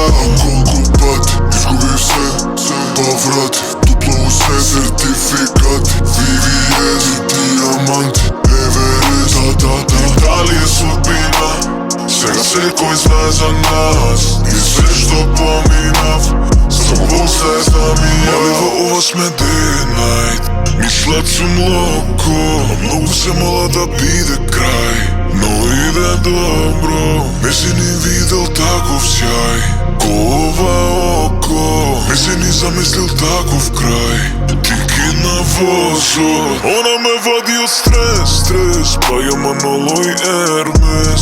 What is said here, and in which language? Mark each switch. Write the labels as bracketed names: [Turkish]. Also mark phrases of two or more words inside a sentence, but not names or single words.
[Macedonian] Ако пати, изгубив се, поврати, топло усе, сертификати, VVS и диаманти, Еверест, Дали е судбина, сега секој знае за нас. И се што поминав, само Бог знае знам и ја. Во ова сме [English] day and night, [Macedonian] мислат сум локо, а многу се мола да биде крај. Но иде добро, не си ни видел таков сјај. Ко ова око, не си ни замислил таков крај. Кики на возот, она ме води од стрес, па ја Маноло и Ермес.